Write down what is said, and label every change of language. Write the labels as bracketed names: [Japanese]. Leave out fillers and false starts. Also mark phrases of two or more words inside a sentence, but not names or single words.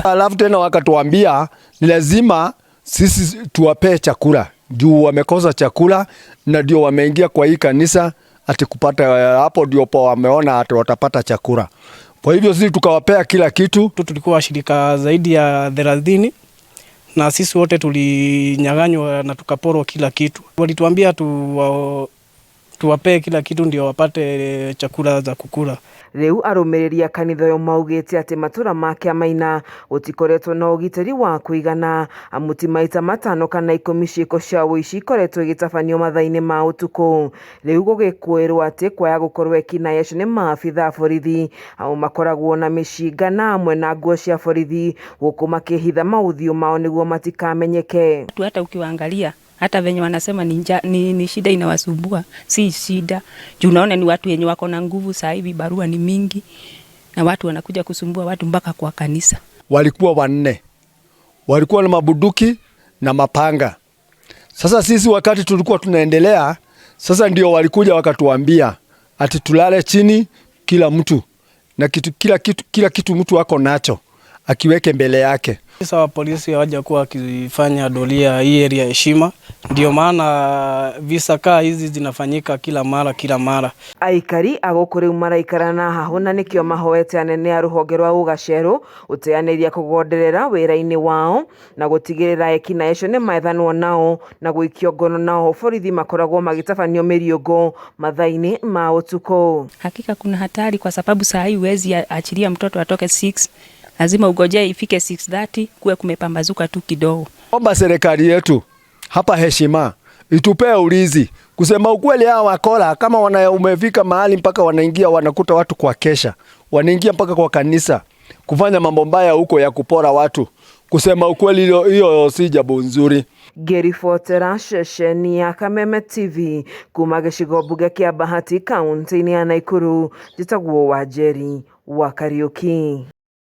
[Swahili] Alafu tena wakatuambia ni lazima sisi tuwapee chakula juu wamekosa chakula na ndio wameingia kwa hii kanisa ati kupata, hapo ndio po wameona ati watapata chakula. Kwa hivyo sisi tukawapea kila kitu. Tulikuwa washirika zaidi ya 30 na sisi wote tulinyang'anywa na tukaporwa kila kitu. Walituambia tuwapee kila kitu ndio wapate chakula za kukula. [Kikuyu] Rĩu arũmĩrĩri a kanitha ũyũ maugĩte atĩ matũra ma Kĩamaina gũtikoretwo na ũgitĩri wa kũigana, amu ti maita 5 kana 10 ciĩko cia ũici ikoretwo igĩtabanio mathaa-inĩ ma ũtukũ. Rĩu gũgĩkũĩrwo atĩ kwaya gũkorwo ekinaĩ acio nĩ maabitha a borithi amu makoragwo na mĩcinga na amwe na nguo cia borithi gũkũ makĩhitha maũthiũ mao nĩguo matikamenyeke. [Swahili] Hata ukiwaangalia hata venye wanasema ni shida inawasumbua, si shida. Juu unaona ni watu wenye wako na nguvu, saa hivi barua ni mingi na watu wanakuja kusumbua watu mpaka kwa kanisa. Walikuwa 4. Walikuwa na mabuduki na mapanga. Sasa sisi wakati tulikuwa tunaendelea, sasa ndio walikuja wakatuambia ati tulale chini kila mtu na kila kitu mtu wako nacho akiweke mbele yake. Sasa polisi hawaja kuwa wakifanya doria hii area heshima, ndio maana visa kaa hizi zinafanyika kila mara. [Kikuyu] Aikari agũkũ maraikara na hahu na nĩkĩo mahoete anene a rũhonge rwa ũgacerũ ũteanĩria kũgonderera wĩra-inĩ wao na gũtigĩrĩra ekinaĩ acio nĩ methanwo nao na gũikio ngono nao borithi makoragwo magĩtabanio mĩriũngũ mathaa-inĩ ma ũtukũ. [Swahili] Hakika kuna hatari kwa sababu saa hii huwezi achilia mtoto atoke 6. Lazima ugoje ifike 6:30 kuwe kumepambazuka tu kidogo. Omba serikali yetu hapa heshima itupee ulinzi. Kusema ukweli, hawa wakora kama umefika mahali mpaka wanaingia wanakuta watu kwa kesha, wanaingia mpaka kwa kanisa kufanya mambo mbaya huko ya kupora watu. Kusema ukweli, hiyo si jambo nzuri. [Kikuyu] Ngĩribotera ceceni ya Kameme TV kuma gĩcigo mbunge kĩa Bahati kaunti-inĩ ya Nakuru, njĩtagwo Wanjeri wa Kariuki.